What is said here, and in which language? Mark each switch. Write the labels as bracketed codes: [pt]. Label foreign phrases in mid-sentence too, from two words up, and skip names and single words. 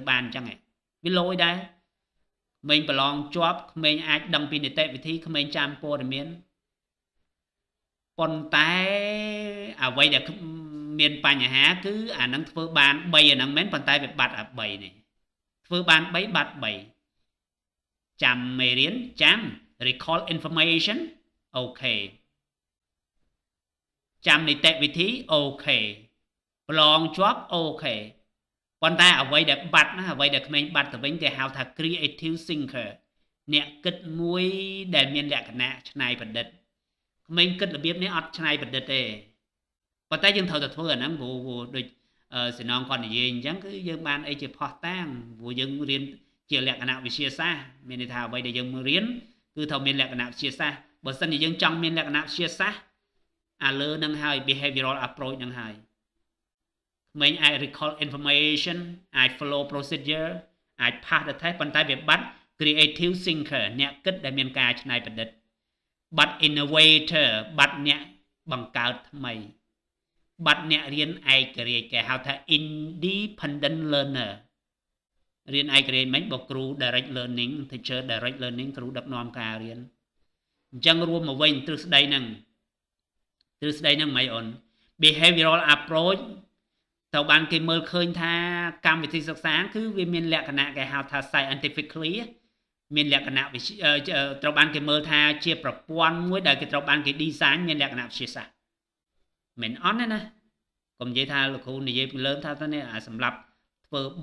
[km] បានអញ្ចឹងវាលយដែរក្មេងប្រឡងជាប់ក្មេងអាចដឹងពីនីតិវិធីក្មេងចាំព័ត៌មានប៉ុន្តែអ្វីដែលមានបញ្ហាគឺអានឹងធ្វើបាន3អាហ្នឹងមែនប៉ុន្តែវាបាត់អា3នេះធ្វើបាន3បាត់3ចាំមេរៀនចាំ [en] recall information [km] អូខេចាំនី តិវិធីអូខេប្រឡងជាប់អូខេប៉ុន្តែអ្វីដែលបាត់ណាអ្វីដែលក្មេងបាត់ទៅវិញគេហៅថា [en] creative thinker [km] អ្នកគិតមួយដែលមានលក្ខណៈច្នៃប្រឌិតក្មេងគិតរបៀបនេះអត់ច្នៃប្រឌិតទេប៉ុន្តែយើងត្រូវតែធ្វើអាហ្នឹងព្រោះដូចសំណងគាត់និយាយ អញ្ចឹងគឺយើងបានអីជាផុសតាងព្រោះយើងរៀនជាលក្ខណៈវិទ្យាសាស្ត្រមានន័យថាអ្វីដែលយើងរៀនគឺត្រូវមានលក្ខណៈវិទ្យាសាស្ត្របើមិនជាយើងចង់មានលក្ខណៈវិទ្យាសាស្ត្រអាលើនឹងហើយ [en] behavioral approach [km] នឹងហើយក្មេងអាច [en] recall information [km] អាច [en] follow procedure [km] អាច [en] pass the test [km] ប៉ុន្តែវាបាត់ [en] creative thinker [km] អ្នកគិតដែលមានការច្នៃប្រឌិតបាត់ innovator បាត់ អ្នកបង្កើតថ្មីបាត់អ្នករៀនឯករាជ្យគេហៅថា [en] independent learner [km] រៀនឯករាជ្យមិនបើគ្រូ [en] direct learning teacher direct [km] learning គ្រូដឹកនាំការរៀនអញ្ចឹងរួមមកវិញទ្រឹស្ដីហ្នឹងមិនអូន [en] behavioral approach [km] ត្រូវបានគេមើលឃើញថាកម្មវិធីសិក្សាគឺវាមានលក្ខណៈគេហៅថា scientifically មានលក្ខណៈត្រូវបានគេមើលថាជាប្រព័ន្ធមួយដែលគេត្រូវបានគេ design មានលក្ខណៈវិទ្យាសាស្ត្រមិនអន់ទេណាកុំនិយាយថាលោកគ្រូនិយាយពីលើថានេះសម្រាប់ធ្វើ